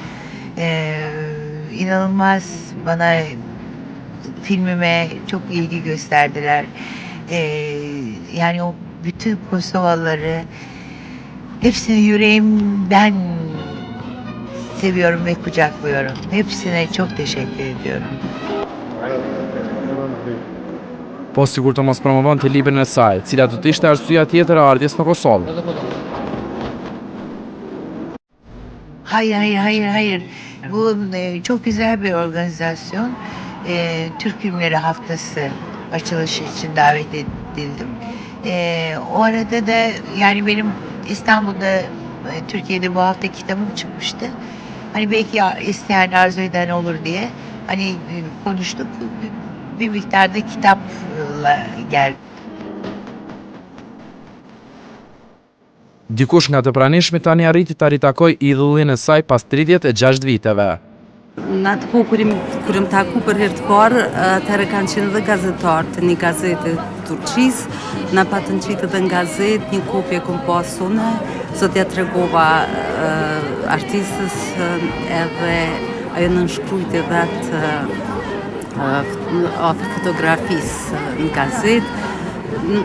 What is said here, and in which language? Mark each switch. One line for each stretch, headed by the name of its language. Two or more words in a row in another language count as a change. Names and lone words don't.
Turkish: İnanılmaz bana filmime çok ilgi gösterdiler. Yani o bütün Kosovalıları hepsini yüreğimden seviyorum ve kucaklıyorum. Hepsine çok teşekkür ediyorum.
Albanian: Po sigur të mos promovonte librin e saj, cila do të ishte arsyeja tjetër e ardhjes në Kosovë.
Turkish: Hayır. Bu çok güzel bir organizasyon. Türk Filmleri Haftası açılışı için davet edildim. O arada da yani benim İstanbul'da, Türkiye'de bu hafta kitabım çıkmıştı. Hani belki isteyen, arzu eden olur diye hani konuştuk. Bir miktarda kitapla geldi.
Albanian: Dikush nga të pranishmit tani arriti ta ritakoj idhullin e saj pas 36 viteve. Në atë kohë kur më taku për herë të parë, atëherë kanë qenë edhe gazetar të një gazete Turqisë, na patën qitë edhe në gazetë, një kopje kom pas unë, zotja tregova artistës edhe ajo nënshkrujt edhe atë fotografisë në gazetë.